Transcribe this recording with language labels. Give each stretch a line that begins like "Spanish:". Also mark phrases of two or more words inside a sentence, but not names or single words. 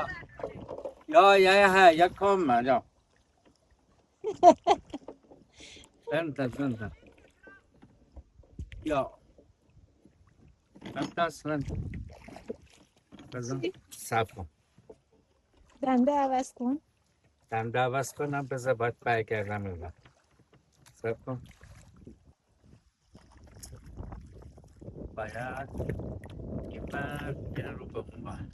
Swedish: Ja, jag är här. Jag kommer. Ja. Vänta. Ja. Vänta.
Persian: بذار صبر کن. دنده عوض کن. دنده عوض کنم. بذار باید برگردم این وقت. صبر کن. باید این رو به اون ور.